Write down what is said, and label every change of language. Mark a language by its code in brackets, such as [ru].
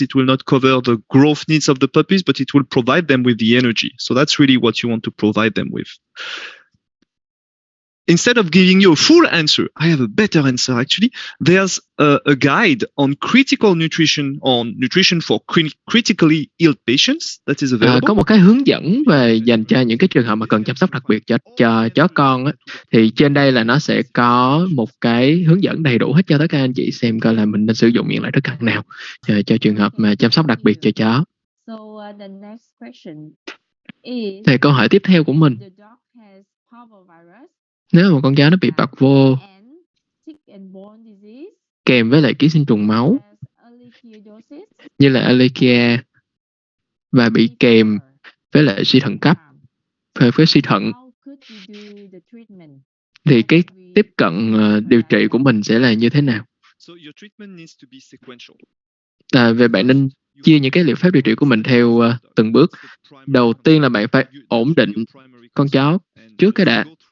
[en] It will not cover the growth needs of the puppies, but it will provide them with the energy. So that's really what you want to provide them with. Instead of giving you a full answer, I have a better answer actually. There's a guide on critical nutrition, on nutrition for critically ill patients that is available. [vi] Có một cái hướng dẫn về dành cho những cái trường hợp mà cần chăm sóc đặc biệt cho chó con á. Thì trên đây là nó sẽ có một cái hướng dẫn đầy đủ hết cho tất cả anh chị xem coi là mình nên sử dụng những loại thức ăn nào cho trường hợp mà chăm sóc đặc biệt cho chó. [en] The next question is, [vi] Thì câu hỏi tiếp theo của mình, [en] the dog has Parvovirus [vi] nếu một con chó nó bị parvo [en] and tick-and-bone disease, [vi] kèm với lại ký sinh trùng máu [en] as ehrlichiosis, [vi] như là Ehrlichia và bị kèm với lại suy thận cấp, với suy thận, [en] how could we do the treatment? [vi] thì cái tiếp cận điều trị của mình sẽ là như thế nào? [en] So your treatment needs to be sequential. [vi] Về bạn nên chia những cái liệu pháp điều trị của mình theo từng bước. Đầu tiên là bạn phải ổn định con chó trước cái đã.